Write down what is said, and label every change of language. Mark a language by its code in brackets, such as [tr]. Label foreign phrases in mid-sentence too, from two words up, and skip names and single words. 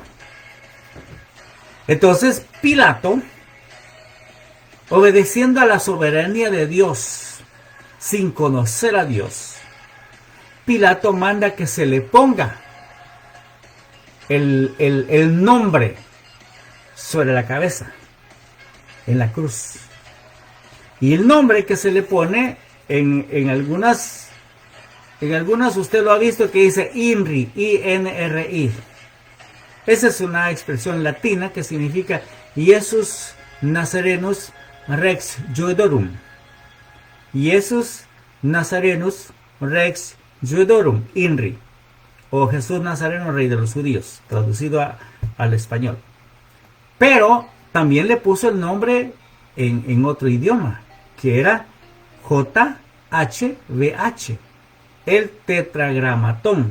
[es] Entonces Pilato, obedeciendo a la soberanía de Dios, sin conocer a Dios, Pilato manda que se le ponga el nombre sobre la cabeza, en la cruz. Y el nombre que se le pone en algunas usted lo ha visto, que dice INRI, I-N-R-I. Esa es una expresión latina que significa [la] Iesus Nazarenus Rex Judeorum. Iesus Nazarenus Rex Judeorum, INRI, [es] o Jesús Nazareno, Rey de los Judíos, traducido al español. Pero también le puso el nombre en otro idioma, que era JHVH, el tetragramatón.